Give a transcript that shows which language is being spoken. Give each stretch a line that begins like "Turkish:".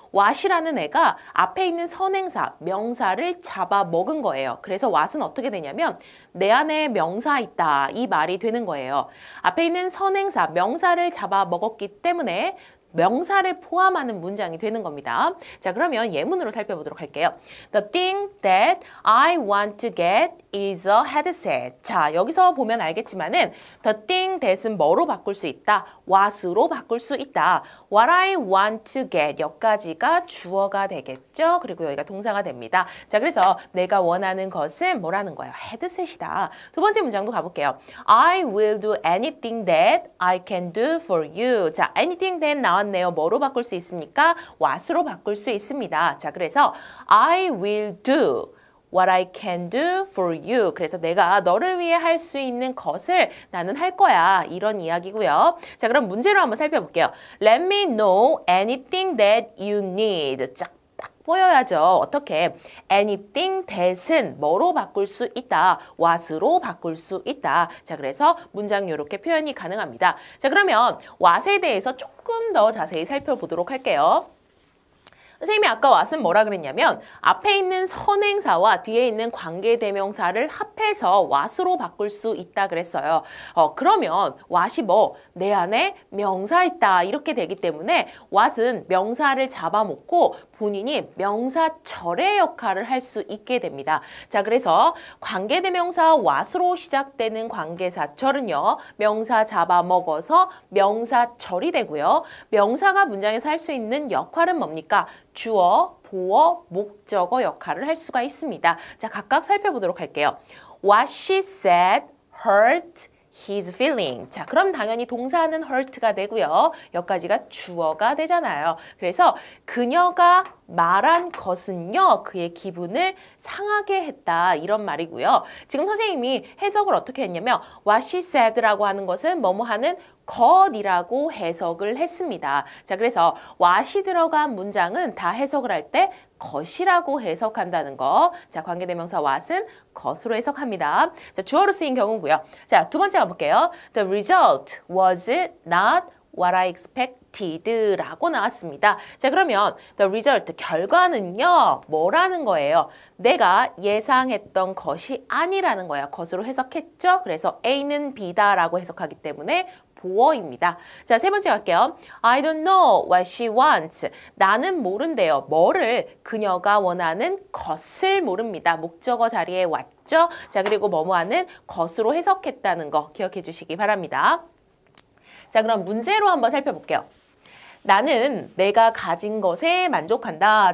Korean: what이라는 애가 앞에 있는 선행사, 명사를 잡아먹은 거예요. 그래서 what은 어떻게 되냐면 내 안에 명사 있다 이 말이 되는 거예요. 앞에 있는 선행사, 명사를 잡아먹었기 때문에 명사를 포함하는 문장이 되는 겁니다. 자, 그러면 예문으로 살펴보도록 할게요.
English: The thing that I want to get is a headset.
Korean: 자, 여기서 보면 알겠지만은 the thing that은 뭐로 바꿀 수 있다? what으로 바꿀 수 있다.
English: What I want to get
Korean: 여기까지가 주어가 되겠죠? 그리고 여기가 동사가 됩니다. 자, 그래서 내가 원하는 것은 뭐라는 거예요? 헤드셋이다. 두 번째 문장도 가볼게요.
English: I will do anything that I can do for you.
Korean: 자, anything that 나왔네요. 뭐로 바꿀 수 있습니까? what으로 바꿀 수 있습니다. 자, 그래서
English: I will do what I can do for you.
Korean: 그래서 내가 너를 위해 할 수 있는 것을 나는 할 거야. 이런 이야기고요. 자, 그럼 문제로 한번 살펴볼게요.
English: Let me know anything that you need.
Korean: 딱 보여야죠. 어떻게? anything that은 뭐로 바꿀 수 있다. what으로 바꿀 수 있다. 자, 그래서 문장 이렇게 표현이 가능합니다. 자, 그러면 what에 대해서 조금 더 자세히 살펴보도록 할게요. 선생님이 아까 what은 뭐라 그랬냐면 앞에 있는 선행사와 뒤에 있는 관계대명사를 합해서 what으로 바꿀 수 있다 그랬어요. 그러면 what이 내 안에 명사 있다 이렇게 되기 때문에 what은 명사를 잡아먹고 본인이 명사절의 역할을 할 수 있게 됩니다. 자, 그래서 관계대명사 what으로 시작되는 관계사절은요. 명사 잡아먹어서 명사절이 되고요. 명사가 문장에서 할 수 있는 역할은 뭡니까? 주어, 보어, 목적어 역할을 할 수가 있습니다. 자, 각각 살펴보도록 할게요.
English: What she said hurt his feeling.
Korean: 자, 그럼 당연히 동사는 hurt가 되고요. 여기까지가 주어가 되잖아요. 그래서 그녀가 말한 것은요. 그의 기분을 상하게 했다. 이런 말이고요. 지금 선생님이 해석을 어떻게 했냐면
English: what she said
Korean: 라고 하는 것은 뭐뭐 하는 것이라고 해석을 했습니다. 자, 그래서 what이 들어간 문장은 다 해석을 할 때 것이라고 해석한다는 거. 자, 관계대명사 what은 것으로 해석합니다. 자, 주어로 쓰인 경우고요. 자, 두 번째 가볼게요.
English: The result was not what I expected
Korean: 라고 나왔습니다. 자, 그러면 the result, 결과는요. 뭐라는 거예요? 내가 예상했던 것이 아니라는 거야. 것으로 해석했죠? 그래서 A는 B다 라고 해석하기 때문에 보어입니다. 자, 세 번째 갈게요.
English: I don't know what she wants.
Korean: 나는 모른대요. 뭐를? 그녀가 원하는 것을 모릅니다. 목적어 자리에 왔죠? 자, 그리고 뭐뭐하는 것으로 해석했다는 거 기억해 주시기 바랍니다. 자, 그럼 문제로 한번 살펴볼게요. 나는 내가 가진 것에 만족한다.